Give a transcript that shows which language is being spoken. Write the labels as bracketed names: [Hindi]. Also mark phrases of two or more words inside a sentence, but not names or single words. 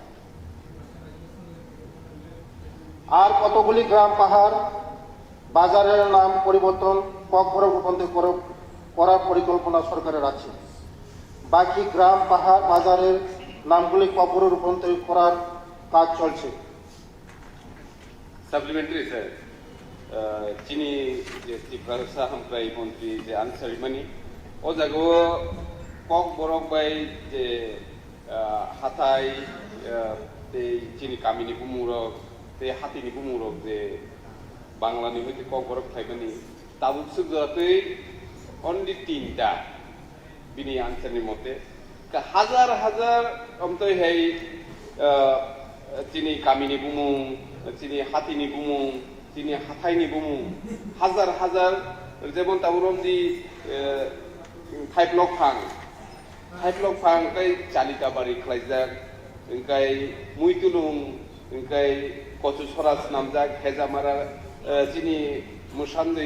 [Bangla] আর কতগুলি গ্রাম, পাহাড়, বাজারের নাম পরিবর্তন ককবরক রূপান্তরিত করার পরিকল্পনা সরকারের আছে? বাকি গ্রাম, পাহাড়, বাজারের নামগুলি ককবরক রূপান্তরিত করার কাজ চলছে। [English] Supplementary, sir. [Kok Borok] Chini je Tripura Sahampai Mantri je answer mani. O jago kok borok bai je hatai te chini kamini bumurok te hatini bumurok je Bangla ni hoite kok borok thai mani. Tabuk sugratei only 3টা bini answer ni mote. Ka হাজার omtoi hai chini kamini bumung, চিনি হাতিনি বুমুং, চিনি হাথাইনি বুমুং, হাজার যেমন তাবুরম দি 5 লক ফাং কাই চালিকা বাড়ি খাইজাক, ইনকাই মুইতুলুং, ইনকাই কচু সরাস নামজাক, হেজামারা চিনি মুসান্দই